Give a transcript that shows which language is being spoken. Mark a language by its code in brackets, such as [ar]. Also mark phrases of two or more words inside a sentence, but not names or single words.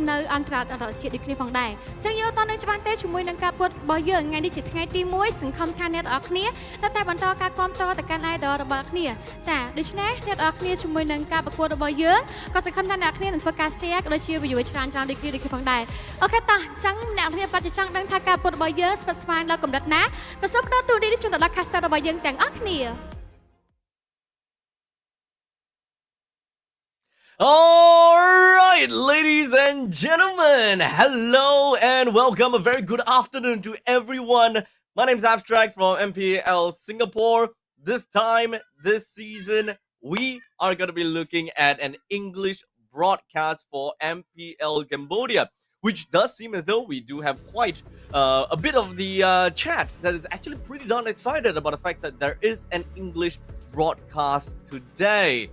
[km] នៅអន្តរជាតិដូចគ្នាផងដែរអញ្ចឹងយើងអត់នៅច្បាស់ទេជាមួយនឹងការប្រកួតរបស់យើងថ្ងៃនេះជាថ្ងៃទី1សង្ឃឹមថាអ្នកទាំងអស់គ្នានៅតែបន្តការគាំទ្រទៅកាន់ idol របស់គ្នាចាដូច្នេះអ្នកទាំងអស់គ្នាជាមួយនឹងការប្រកួតរបស់យើងក៏សង្ឃឹមថាអ្នកគ្នានឹងធ្វើការ share ក៏ដូចជា view ច្រើនដូចគ្នាផងដែរអូខេតោះអញ្ចឹងអ្នកគ្នាក៏ចង់ដឹងថាការប្រកួតរបស់យើងស្វិតស្វាញដល់កម្រិតណាក៏សូមផ្ដល់ទូនេះជូនទៅដល់ caster របស់យើងទាំងអស់គ្នា [en] Alright, ladies and gentlemen, hello and welcome. A very good afternoon to everyone. My name is Abstract from MPL Singapore. This time, this season, we are going to be looking at an English broadcast for MPL Cambodia, which does seem as though we do have quite a bit of the chat that is actually pretty darn excited about the fact that there is an English broadcast today.